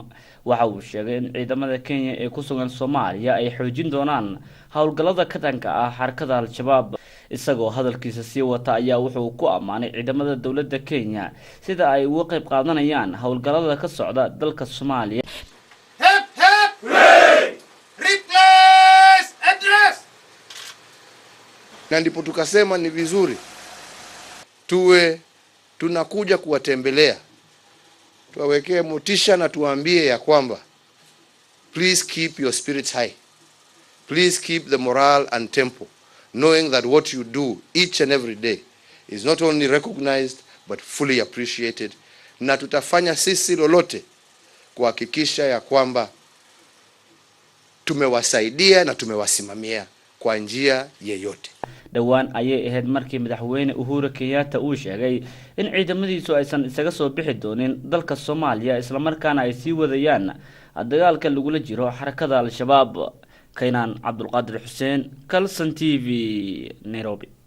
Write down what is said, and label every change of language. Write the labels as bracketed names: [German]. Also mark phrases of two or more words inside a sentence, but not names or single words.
[Somali] waxa uu sheegay in ciidamada Kenya ee ku sugan Soomaaliya ay xoojin doonaan howlgallada ka dhanka ah xarakada Al-Shabaab. isagoo hadalkiisa sii wata ayaa wuxuu ku amaanay ciidamada dowladda Kenya sida ay uga qayb qaadanayaan howlgallada ka socda dalka Soomaaliya. [Swahili] Na ndipo tukasema ni vizuri tuwe tunakuja kuwatembelea, tuwawekee motisha na tuwaambie ya kwamba [English] please keep your spirits high, please keep the morale and tempo, knowing that what you do each and every day is not only recognized but fully appreciated. [Swahili] Na tutafanya sisi lolote kuhakikisha ya kwamba tumewasaidia na tumewasimamia kwa njia yeyote. [Somali] dhawaan ayay ahayd markii madaxweyne Uhuru Kenyatta uu sheegay in ciidamadiisu aysan isaga soo bixi doonin dalka Soomaaliya isla markaana ay sii wadayaan dagaalka lagula jiro xarakada Al-Shabaab. Keenan Abdulqaadir Xuseen, Kalson TV, Nairobi.